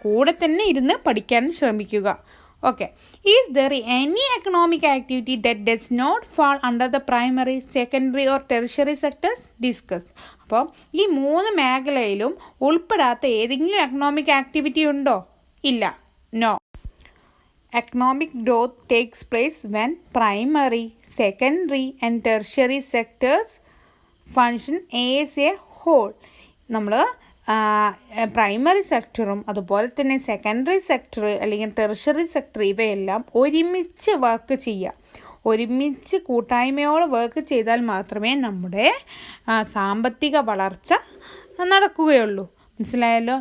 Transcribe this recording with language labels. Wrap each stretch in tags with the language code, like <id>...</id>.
<ml>കൂടെ തന്നെ ഇരുന്ന് പഠിക്കാനും ശ്രമിക്കുക.</ml> <en>Okay. Is there any economic activity that does not fall under the primary, secondary or tertiary sectors? Discuss.</en> <ml>അപ്പോൾ ഈ 3 മേഖലയിലും ഉൾപ്പെടാത്ത ഏതെങ്കിലും എക്കണോമിക് ആക്ടിവിറ്റി ഉണ്ടോ? ഇല്ല. No.</ml> <en>Economic growth takes place when primary, secondary and tertiary sectors function as a whole.</en> <ml>നമ്മൾ primary സെക്ടറും അതുപോലെ തന്നെ secondary sector അല്ലെങ്കിൽ ടെറിഷ്യറി സെക്ടർ ഇവയെല്ലാം ഒരുമിച്ച് വർക്ക് ചെയ്യുക. ഒരുമിച്ച് കൂട്ടായ്മയോടെ വർക്ക് ചെയ്താൽ മാത്രമേ നമ്മുടെ സാമ്പത്തിക വളർച്ച നടക്കുകയുള്ളൂ. മനസ്സിലായല്ലോ?</ml>